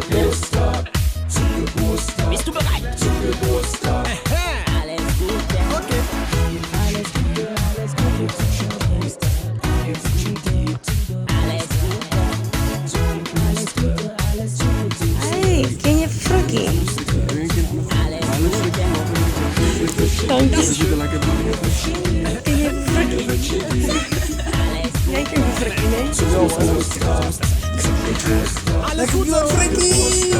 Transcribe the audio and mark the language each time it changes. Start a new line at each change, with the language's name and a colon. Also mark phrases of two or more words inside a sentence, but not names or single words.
German: Bist du bereit? Alles Gute. Okay. Alles Gute. Alles Gute.
Dutch: Hey, ken je Frikkie? Dank je. Ken je Frikkie? Jij kent je Frikkie, nee?
German: Alles gut so, Frikkie.